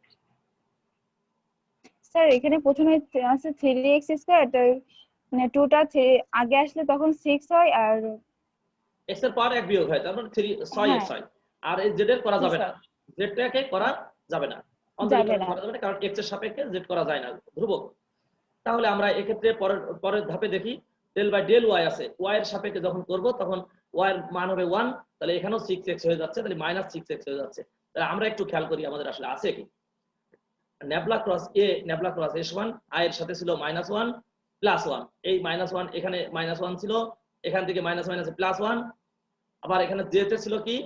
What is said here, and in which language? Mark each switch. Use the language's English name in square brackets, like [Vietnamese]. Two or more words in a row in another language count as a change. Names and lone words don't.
[Bangla] স্যার এখানে প্রথমে আছে 3x² তো মানে 2টা আগে আসলে তখন 6 হয় আর x এর পাওয়ার 1 বিয়োগ হয়, তার মানে 6x হয়। আর এই z এর করা যাবে না, z-টাকে করা যাবে না, অন্তরীকরণ করা যাবে না, কারণ x এর সাপেক্ষে z করা যায় না, ধ্রুবক। তাহলে আমরা এক্ষেত্রে পরের ধাপে দেখি del/del y আছে, y এর সাপেক্ষে যখন করব তখন y এর মান হবে 1, তাহলে এখানেও 6x হয়ে যাচ্ছে, তাহলে -6x হয়ে যাচ্ছে। তাহলে আমরা একটু খেয়াল করি আমাদের আসলে আছে কি। ন্যাবলা ক্রস S1 i এর সাথে ছিল -1 +1, এই -1 এখানে -1 ছিল, এখান থেকে মাইনাস +1, আবার এখানে j তে ছিল কি?